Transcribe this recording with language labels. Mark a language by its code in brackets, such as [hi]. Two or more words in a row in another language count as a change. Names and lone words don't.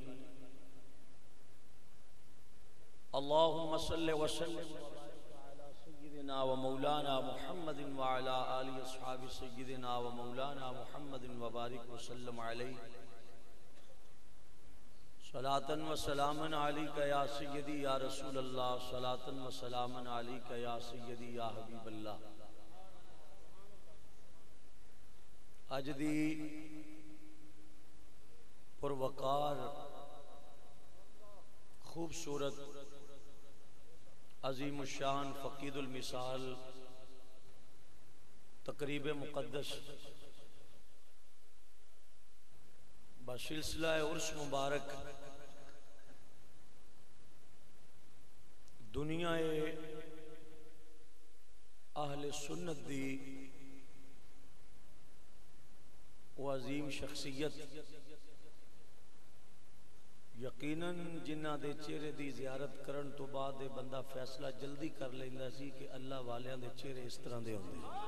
[ar] اللهم صل وسلم على سيدنا ومولانا محمد وعلى آل أصحاب سيدنا ومولانا محمد وبارك وسلم عليه، صلاة وسلاما عليك يا سيدي يا رسول الله، صلاة وسلاما عليك يا سيدي يا حبيب الله۔ [pa] اج دی پروقار خوبصورت عظیم الشان فقید المثال تقریب مقدس بسلسلہ عرس مبارک دنیا اہل سنت دی و عظیم شخصیت، یقیناً جنہ دے چہرے دی زیارت کرن تو بعد بندہ فیصلہ جلدی کر لیندا سی کہ اللہ والیاں دے چہرے اس طرح دے ہوندے۔